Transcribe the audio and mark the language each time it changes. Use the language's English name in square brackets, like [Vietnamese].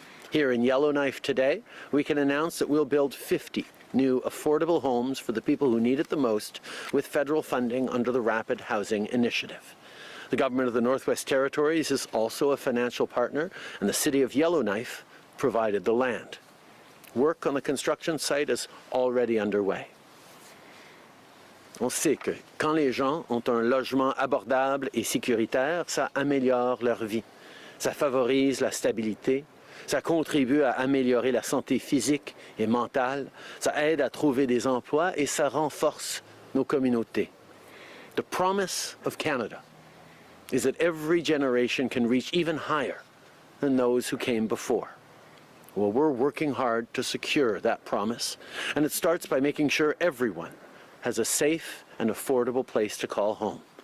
[English] Here in Yellowknife today, we can announce that we'll build 50 new affordable homes for the people who need it the most with federal funding under the Rapid Housing Initiative. The government of the Northwest Territories is also a financial partner, and the city of Yellowknife provided the land. Work on the construction site is already underway. [French] On sait que quand les gens ont un logement abordable et sécuritaire, ça améliore leur vie. Ça favorise la stabilité, ça contribue à améliorer la santé physique et mentale, ça aide à trouver des emplois et ça renforce nos communautés. [English] The promise of Canada is that every generation can reach even higher than those who came before. Well, we're working hard to secure that promise, and it starts by making sure everyone has a safe and affordable place to call home.